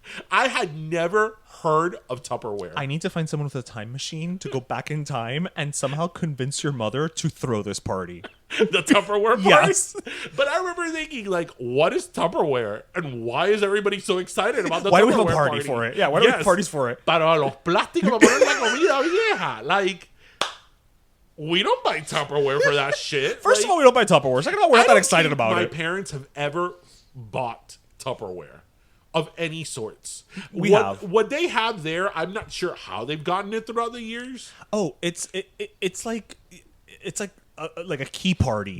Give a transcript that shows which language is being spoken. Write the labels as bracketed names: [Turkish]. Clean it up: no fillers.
[English] I had never heard of Tupperware. I need to find someone with a time machine to go back in time and somehow convince your mother to throw this party. The Tupperware party? Yes. But I remember thinking, like, what is Tupperware? And why is everybody so excited about the Tupperware Why do we have a party party for it? Yeah, why do we have parties for it? [Spanish] Para los plásticos, para poner la comida vieja. [English] Like, we don't buy Tupperware for that shit. First of all, we don't buy Tupperware. Second of all, we're not that excited about it. My parents have ever bought Tupperware of any sorts. What they have there, I'm not sure how they've gotten it throughout the years. Oh, it's like a key party.